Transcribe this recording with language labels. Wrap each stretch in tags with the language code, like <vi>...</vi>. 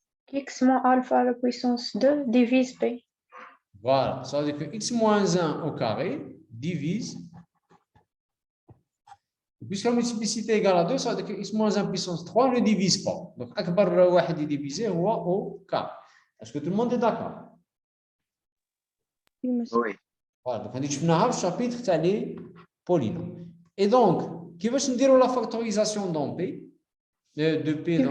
<fr>X moins alpha à la puissance 2 divise P. Voilà, ça veut dire que x moins 1 au carré divise. Puisque la multiplicité est égale à 2, ça veut dire que x moins 1 puissance 3 ne divise pas.</fr> <ar>Donc, أكبر واحد يديفيزي هو</ar> <fr>au carré. Est-ce que tout le monde est d'accord? Oui, monsieur. Oui. Voilà, donc</fr> <ar>هذه شفناها في الشابيتر تاع لي polynômes.</ar> <fr>Et donc,</fr> <ar>كيفاش نديروا</ar> <fr>la factorisation dans P de P dans</fr>